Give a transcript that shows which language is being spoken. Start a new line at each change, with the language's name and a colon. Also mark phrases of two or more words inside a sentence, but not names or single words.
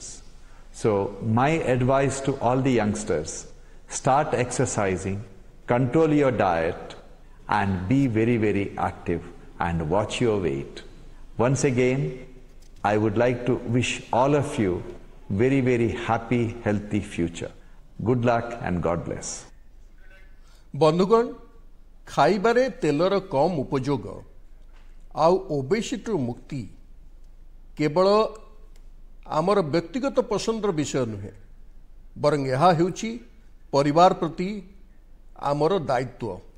English: So my advice to all the youngsters, start exercising, control your diet and be very active and watch your weight. Once again, I would like to wish all of you very happy, healthy future. Good luck and God bless.
Odia: ବନ୍ଧୁଗଣ, ଖାଇବାରେ ତେଲର କମ ଉପଯୋଗ ଆଉ ଓବେସିଟି ମୁକ୍ତି କେବଳ ଆମର ବ୍ୟକ୍ତିଗତ ପସନ୍ଦର ବିଷୟ ନୁହେଁ, ବରଂ ଏହା ହେଉଛି ପରିବାର ପ୍ରତି ଆମର ଦାୟିତ୍ୱ।